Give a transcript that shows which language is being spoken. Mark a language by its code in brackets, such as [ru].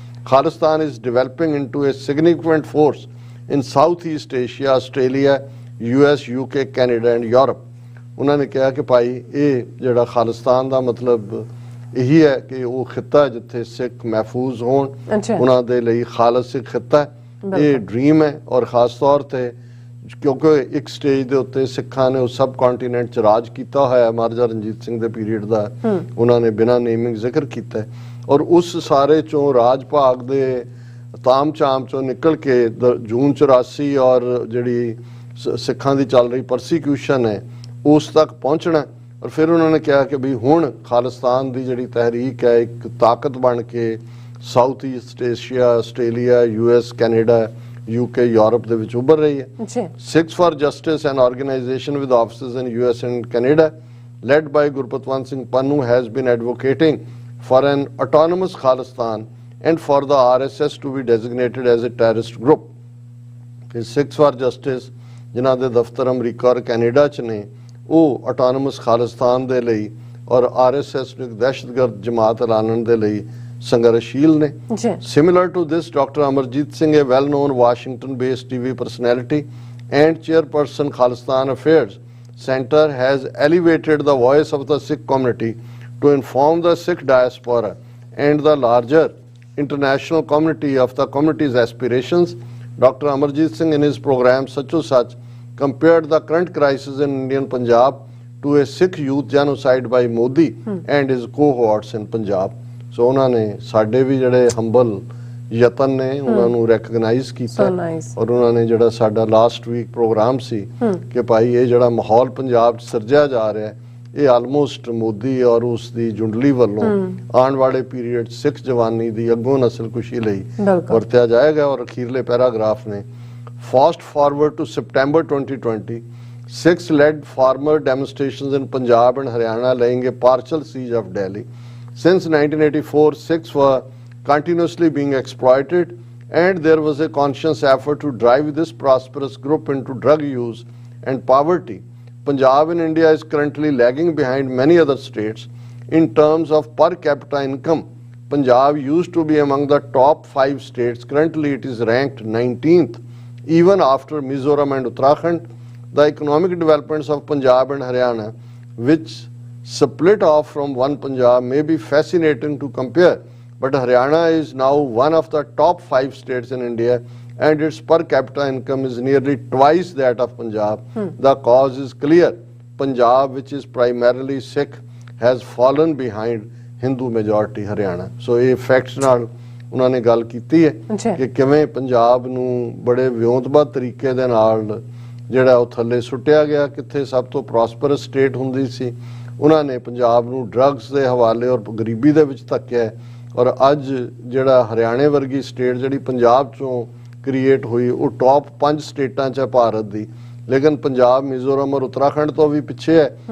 [en] Khalistan is developing into a significant force in Southeast Asia, Australia, US, UK, Canada and Europe. [pa] ਉਹਨਾਂ ਨੇ ਕਿਹਾ ਕਿ ਭਾਈ ਇਹ ਜਿਹੜਾ ਖਾਲਿਸਤਾਨ ਦਾ ਮਤਲਬ ਇਹੀ ਹੈ ਕਿ ਉਹ ਖਿੱਤਾ ਜਿੱਥੇ ਸਿੱਖ ਮਹਿਫੂਜ਼ ਹੋਣ, ਉਹਨਾਂ ਦੇ ਲਈ ਖਾਲਸ ਸਿੱਖ ਖਿੱਤਾ ਇਹ ਡ੍ਰੀਮ ਹੈ। ਔਰ ਖਾਸ ਤੌਰ ਤੇ ਕਿਉਂਕਿ ਇੱਕ ਸਟੇਜ ਦੇ ਉੱਤੇ ਸਿੱਖਾਂ ਨੇ ਉਹ ਸਬ ਕੰਟੀਨੈਂਟ 'ਚ ਰਾਜ ਕੀਤਾ ਹੋਇਆ ਮਹਾਰਾਜਾ ਰਣਜੀਤ ਸਿੰਘ ਦੇ ਪੀਰੀਅਡ ਦਾ ਉਹਨਾਂ ਨੇ ਬਿਨਾਂ ਨੇਮਿੰਗ ਜ਼ਿਕਰ ਕੀਤਾ। ਔਰ ਉਸ ਸਾਰੇ 'ਚੋਂ ਰਾਜ ਭਾਗ ਦੇ ਤਾਮ ਝਾਮ 'ਚੋਂ ਨਿਕਲ ਕੇ ਜੂਨ 84 ਔਰ ਜਿਹੜੀ ਸਿੱਖਾਂ ਦੀ ਚੱਲ ਰਹੀ ਪਰਸੀਕਿਊਸ਼ਨ ਹੈ ਉਸ ਤੱਕ ਪਹੁੰਚਣਾ। ਔਰ ਫਿਰ ਉਹਨਾਂ ਨੇ ਕਿਹਾ ਕਿ ਵੀ ਹੁਣ ਖਾਲਿਸਤਾਨ ਦੀ ਜਿਹੜੀ ਤਹਿਰੀਕ ਹੈ ਇੱਕ ਤਾਕਤ ਬਣ ਕੇ south East Asia, Australia, US, Canada, UK, Europe ਦੇ ਵਿੱਚ ਉੱਭਰ ਰਹੀ ਹੈ। [en] Sikhs for Justice, an organization with offices in US and Canada, led by Gurpatwant Singh Pannu, has been advocating for an autonomous Khalistan and for the RSS to be designated as a terrorist group. [pa] Sikhs for Justice, ਜਿਨ੍ਹਾਂ ਦੇ ਦਫ਼ਤਰ America ਔਰ Canada 'ਚ ਨੇ, ਉਹ autonomous Khalistan ਦੇ ਲਈ ਔਰ RSS ਨੂੰ ਇੱਕ ਦਹਿਸ਼ਤਗਰਦ ਜਮਾਤ ਐਲਾਨਣ ਦੇ ਲਈ ਸੰਘਰਸ਼ੀਲ ਨੇ। [en] Similar to this, Dr. Amarjit Singh, a well-known Washington-based TV personality and chairperson Khalistan Affairs Center, has elevated the voice of the Sikh community to inform the Sikh diaspora and the larger international community of the community's aspirations. Dr. Amarjit Singh, in his program Sacho Sach, compared the current crisis in Indian Punjab to a Sikh youth genocide by Modi and his cohorts in Punjab. [pa] So ਉਹਨਾਂ ਨੇ ਸਾਡੇ ਵੀ ਜਿਹੜੇ humble ਯਤਨ ਨੇ ਉਹਨਾਂ ਨੂੰ recognise ਕੀਤਾ [en] So nice. [pa] ਔਰ ਉਹਨਾਂ ਨੇ ਜਿਹੜਾ ਸਾਡਾ ਲਾਸਟ ਵੀਕ ਪ੍ਰੋਗਰਾਮ ਸੀ ਕਿ ਭਾਈ ਇਹ ਜਿਹੜਾ ਮਾਹੌਲ ਪੰਜਾਬ 'ਚ ਸਿਰਜਿਆ ਜਾ ਰਿਹਾ ਹੈ ਇਹ ਆਲਮੋਸਟ ਮੋਦੀ ਔਰ ਉਸ ਦੀ ਜੁੰਡਲੀ ਵੱਲੋਂ ਆਉਣ ਵਾਲੇ ਪੀਰੀਅਡ ਸਿੱਖ ਜਵਾਨੀ ਦੀ ਅੱਗੋਂ ਨਸਲਕੁਸ਼ੀ ਲਈ ਬਿਲਕੁਲ। ਵਰਤਿਆ ਜਾਏਗਾ। ਔਰ ਅਖੀਰਲੇ ਪੈਰਾਗ੍ਰਾਫ ਨੇ [en] fast forward to September 2020, Sikhs led farmer demonstrations in Punjab and Haryana laying a partial siege of Delhi. Since 1984, Sikhs were continuously being exploited, and there was a conscious effort to drive this prosperous group into drug use and poverty. Punjab in India is currently lagging behind many other states in terms of per capita income. Punjab used to be among the top 5 states. Currently, it is ranked 19th, even after Mizoram and Uttarakhand. The economic developments of Punjab and Haryana, which split off from one Punjab, may be fascinating to compare. But Haryana is now one of the top 5 states in India, and its per capita income is nearly twice that of Punjab. The cause is clear. Punjab, which is primarily Sikh, has fallen behind Hindu majority Haryana. [pa] So ਇਹ facts ਨਾਲ ਉਹਨਾਂ ਨੇ ਗੱਲ ਕੀਤੀ ਹੈ ਕਿ ਕਿਵੇਂ ਪੰਜਾਬ ਨੂੰ ਬੜੇ ਵਿਉਂਤਬੱਧ ਤਰੀਕੇ ਦੇ ਨਾਲ ਜਿਹੜਾ ਉਹ ਥੱਲੇ ਸੁੱਟਿਆ ਗਿਆ, ਕਿੱਥੇ ਸਭ ਤੋਂ ਪ੍ਰੋਸਪਰਸ ਸਟੇਟ ਹੁੰਦੀ ਸੀ ਉਹਨਾਂ ਨੇ ਪੰਜਾਬ ਨੂੰ ਡਰੱਗਸ ਦੇ ਹਵਾਲੇ ਔਰ ਗਰੀਬੀ ਦੇ ਵਿੱਚ ਧੱਕਿਆ। ਔਰ ਅੱਜ ਜਿਹੜਾ ਹਰਿਆਣੇ ਵਰਗੀ ਸਟੇਟ ਜਿਹੜੀ ਪੰਜਾਬ ਚੋਂ ਕ੍ਰੀਏਟ ਹੋਈ ਉਹ ਟੌਪ 5 ਸਟੇਟਾਂ 'ਚ ਹੈ ਭਾਰਤ ਦੀ, ਲੇਕਿਨ ਪੰਜਾਬ ਮਿਜ਼ੋਰਮ ਔਰ ਉੱਤਰਾਖੰਡ ਤੋਂ ਵੀ ਪਿੱਛੇ ਹੈ।